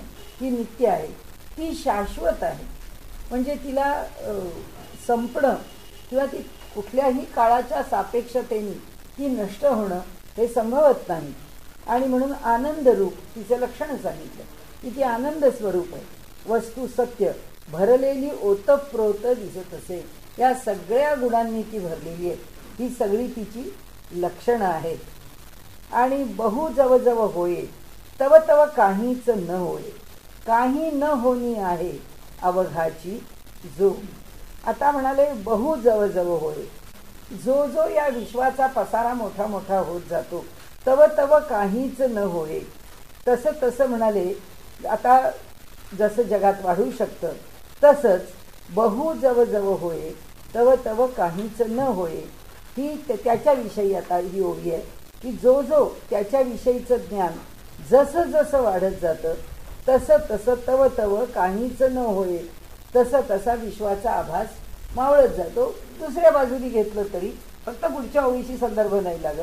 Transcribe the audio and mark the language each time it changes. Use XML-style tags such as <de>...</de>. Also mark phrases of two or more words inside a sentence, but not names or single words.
<mr>ती नित्य आहे, ती शाश्वत आहे. म्हणजे तिला संपणं किंवा ती कुठल्याही काळाच्या सापेक्षतेने ती नष्ट होणं हे संभवत नाही. आणि म्हणून आनंद रूप तिचं लक्षण सांगितलं की ती आनंद स्वरूप आहे. वस्तू सत्य भरलेली ओतप्रोत दिसत असे. या सगळ्या गुणांनी ती भरलेली आहे. ही सगळी तिची लक्षणं आहेत. आणि बहु जव जव होये तव तव काहीच न होये, काही न होणी आहे अवघाची जो. आता म्हणाले बहु जव जव होय, जो जो या विश्वाचा पसारा मोठा मोठा होत जातो तव तव काहीच न होय. तसं तसं म्हणाले आता जसं जगात वाढू शकतं तसंच बहु जव जव होय तव तव काहीच न होय. ही त्याच्याविषयी आता ही ओवी आहे की जो जो त्याच्याविषयीचं ज्ञान जसं जसं वाढत जातं तसं तसं तव तव काहीच न होय, तसं तसा विश्वाचा आभास मावळत जातो. दुसऱ्या बाजूने घेतलं तरी फक्त पुढच्या ओळीशी संदर्भ नाही लागत.</mr>